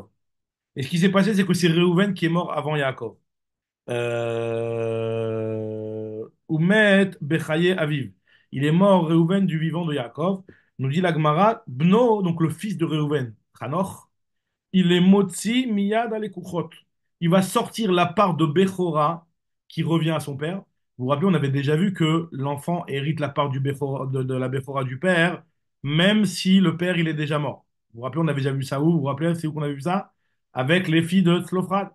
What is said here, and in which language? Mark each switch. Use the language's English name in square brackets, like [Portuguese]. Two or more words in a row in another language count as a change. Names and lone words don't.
[French] Et ce qui s'est passé, c'est que c'est Réhouven qui est mort avant Yaakov. [Hebrew] ומת בחיי אביו. [French] Il est mort, Réhouven, du vivant de Yaakov. Nous dit la Gemara, Bno, donc le fils de Réhouven, Hanoch, il est [Hebrew] מוציא מיד הלקוחות. [French] Il va sortir la part de Bechora qui revient à son père. Vous vous rappelez, on avait déjà vu que l'enfant hérite la part de la Bechora du père, même si le père il est déjà mort. Vous vous rappelez, on avait déjà vu ça où? Vous vous rappelez, c'est où qu'on avait vu ça? Avec les filles de Tzlophrad.